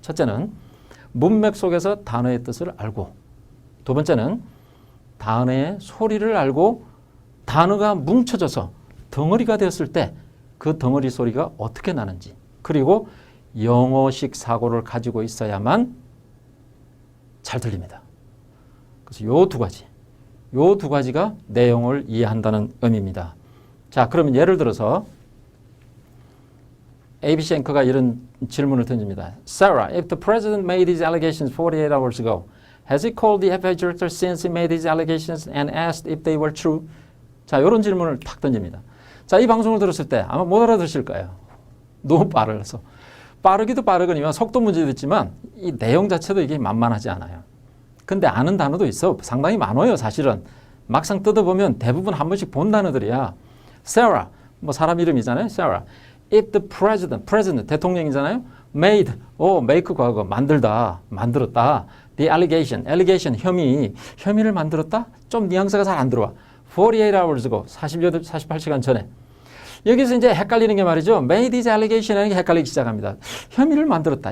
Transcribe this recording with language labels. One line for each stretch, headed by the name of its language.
Korean: 첫째는 문맥 속에서 단어의 뜻을 알고, 두 번째는 단어의 소리를 알고 단어가 뭉쳐져서 덩어리가 되었을 때 그 덩어리 소리가 어떻게 나는지, 그리고 영어식 사고를 가지고 있어야만 잘 들립니다. 그래서 요 두 가지가 내용을 이해한다는 의미입니다. 자, 그러면 예를 들어서 ABC 앵커가 이런 질문을 던집니다.
English: Sarah, if the president made these allegations 48 hours ago, has he called the FBI director since he made these allegations and asked if they were true?
Korean: 자, 이런 질문을 탁 던집니다. 자, 이 방송을 들었을 때 아마 못 알아들으실 거예요. 너무 빠르서. 빠르기도 빠르거니와 속도 문제도 있지만 이 내용 자체도 이게 만만하지 않아요. 근데 아는 단어도 있어. 상당히 많아요, 사실은. 막상 뜯어보면 대부분 한 번씩 본 단어들이야. Sarah, 뭐 사람 이름이잖아요.
English: Sarah. If the president,
Korean: 대통령이잖아요.
English: Made, make
Korean: 과거, 만들다, 만들었다.
English: The allegation,
Korean: 혐의를 만들었다? 좀 뉘앙스가 잘 안 들어와.
English: 48 hours
Korean: 고, 48시간 전에. 여기서 이제 헷갈리는 게 말이죠.
English: Made this allegation
Korean: 이라는 게 헷갈리기 시작합니다. 혐의를 만들었다.